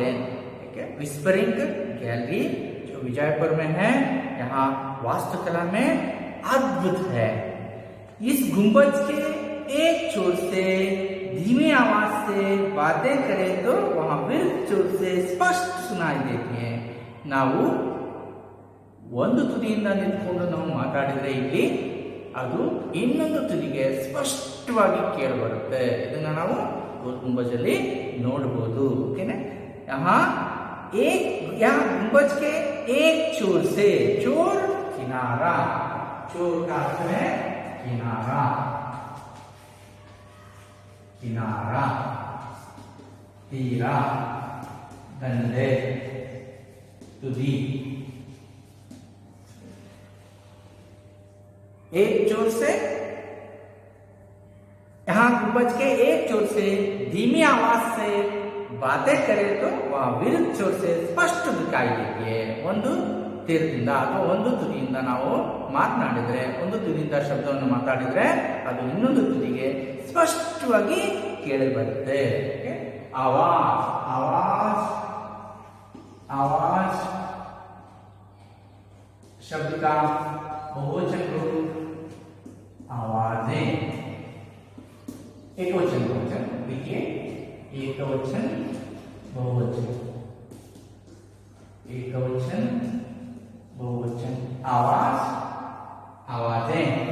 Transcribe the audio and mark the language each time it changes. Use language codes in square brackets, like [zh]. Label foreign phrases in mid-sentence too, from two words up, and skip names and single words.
[hi] विस्परिंग गैलरी जो विजयपुर में है, यहाँ वास्तुकला में अद्भुत है। इस गुंबज के एक छोर से धीमी आवाज से बातें करें तो वहां विरुद्ध छोर से स्पष्ट सुनाई देती है। [kn] ನಾವು ಒಂದು ತುದಿಯಿಂದ ನಿಂತುಕೊಂಡು ನಾವು ಮಾತಾಡಿದ್ರೆ ಇಲ್ಲಿ ಅದು ಇನ್ನೊಂದು ತುದಿಗೆ ಸ್ಪಷ್ಟವಾಗಿ ಕೇಳಿಬರುತ್ತೆ। ಇದನ್ನ ನಾವು ಗೋಲ್ ಗುಂಬಜಲ್ಲಿ ನೋಡಬಹುದು। [hi] ओके यहाँ गुंबज के एक छोर से, छोर किनारा, छोर का अर्थ है किनारा, किनारा, [kn] ತೀರಾ, ದಂಡೆ, ತುದಿ। [hi] एक छोर से, यहां गुंबज के एक छोर से धीमी आवाज से बातें करें तो वह विरुद्ध छोर से स्पष्ट दिखाई देती है। [kn] ಒಂದು ತೀರದಿಂದ ಅಥವಾ ಒಂದು ತುದಿಯಿಂದ ನಾವು ಮಾತನಾಡಿದ್ರೆ, ಒಂದು ತುದಿಯಿಂದ ಶಬ್ದವನ್ನು ಮಾತಾಡಿದ್ರೆ ಅದು ಇನ್ನೊಂದು ತುದಿಗೆ ಸ್ಪಷ್ಟವಾಗಿ ಕೇಳಿ ಬರುತ್ತೆ। [hi] आवाज, आवाज, आवाज शब्द का बहुवचन रूप आवाजें। एकवचन बहुवचन देखिए, एकवचन बहुवचन, एकवचन बहुवचन, आवाज, आवाजें।